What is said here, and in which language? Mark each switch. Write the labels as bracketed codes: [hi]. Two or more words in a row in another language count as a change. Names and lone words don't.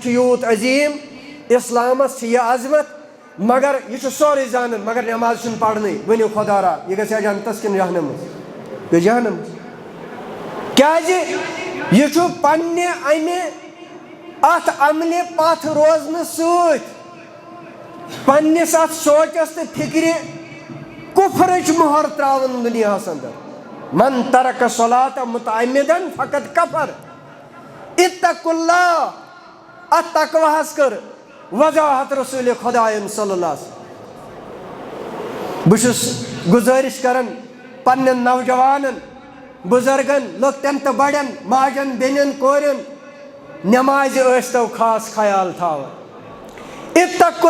[ks] چھُ یوٗت عظیٖم اسلامس چھِ یہِ عظمت مگر یہِ چھُ سورُے زانان مگر نٮ۪ماز چھُنہٕ پرنٕے ؤنِو خۄدا را یہِ گژھِ جنتس کِنہٕ جہنمس گٔے جہنمس کیازِ یہِ چھُ پننہِ امہِ اتھ عملہِ پتھ روزنہٕ سۭتۍ پننس اتھ سوچس تہٕ فکرِ کفرٕچ مۄہر تراوان دُنیاہس اندر [ar] من ترک الصلاۃ متعمدا فقد کفر اتقوا اللہ [ks] ات تقواہس کر وضاحت رسول خدایَن [ar] صلی اللہ علیہ [ks] وسلم بہٕ چھُس گزٲرِش کران پننٮ۪ن نوجوانن بُزرگن لۄکٹٮ۪ن تہٕ بڑٮ۪ن ماجن بیٚنٮ۪ن کورٮ۪ن نٮ۪مازِ ٲسۍتو خاص خیال تھاوان اتقوا